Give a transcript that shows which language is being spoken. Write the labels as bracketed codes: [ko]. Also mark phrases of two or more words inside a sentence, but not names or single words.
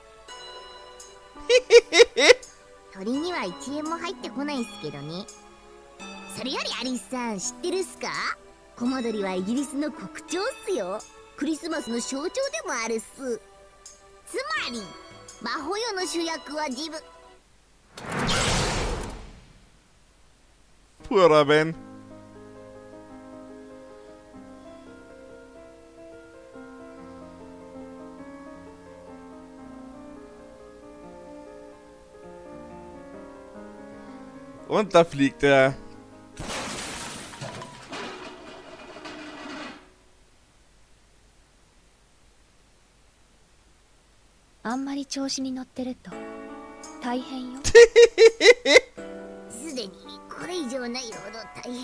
[ja] 鳥には1円も入ってこないっすけどね。それよりアリスさん知ってるっすか？コマドリはイギリスの国鳥っすよ。クリスマスの象徴でもあるっす。つまり魔法世の主役は自分。 Purer Ben. [de] Und da fliegt er. [ja] あんまり調子に乗ってると大変よ。すでにこれ以上ないほど大変っす。